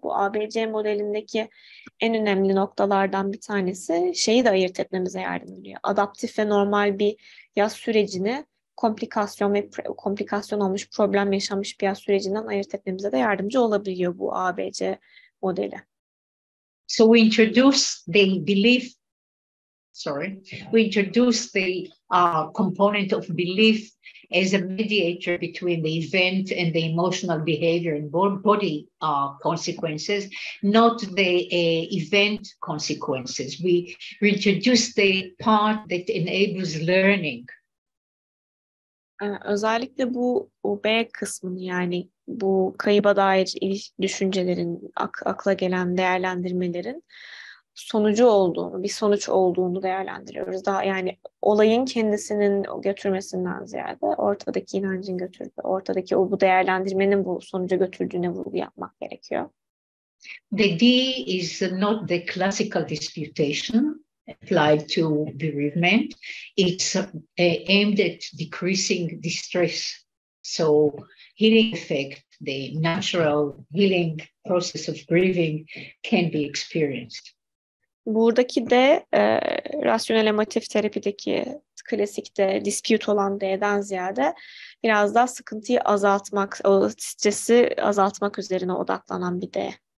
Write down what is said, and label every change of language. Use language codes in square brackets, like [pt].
[tr] Bu ABC modelindeki en önemli noktalardan bir tanesi şeyi de ayırt etmemize yardım ediyor. Adaptif ve normal bir yas sürecini komplikasyon olmuş, problem yaşamış bir yas sürecinden ayırt etmemize de yardımcı olabiliyor bu ABC modeli. [en] So we introduce the belief. We introduce the component of belief as a mediator between the event and the emotional behavior and body consequences, not the event consequences. We introduce the part that enables learning. [tr] Özellikle bu B kısmını, yani bu kayıba dair düşüncelerin, akla gelen değerlendirmelerin sonucu olduğunu, bir sonuç olduğunu değerlendiriyoruz. Daha yani olayın kendisinin götürmesinden ziyade ortadaki inancın götürdüğü, ortadaki bu değerlendirmenin bu sonuca götürdüğüne vurgu yapmak gerekiyor. [en] The D is not the classical disputation applied to bereavement. It's aimed at decreasing distress. So healing effect, the natural healing process of grieving can be experienced. [tr] Buradaki de rasyonel emotif terapideki klasikte dispute olan D'den ziyade biraz daha sıkıntıyı azaltmak, o stresi azaltmak üzerine odaklanan bir D.